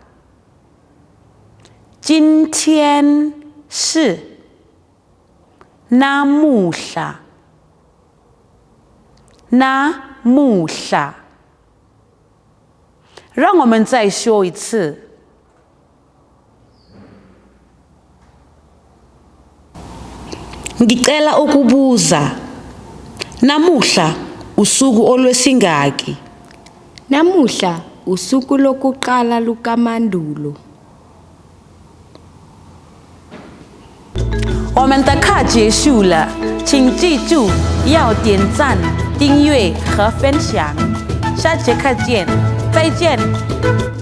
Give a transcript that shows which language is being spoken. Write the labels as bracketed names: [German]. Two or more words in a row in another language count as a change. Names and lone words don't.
[Chinese] 今天是 namuhla. [Zulu] Namuhla. [Chinese] 让我们再说一次。 [Zulu] Ngicela ukubuza. Namuhla usuku olwesingaki? Namuhla usuku lokuqala lukaMandulo. [Chinese] 我们的课结束了，请记住要点赞、订阅和分享。下节课见，再见。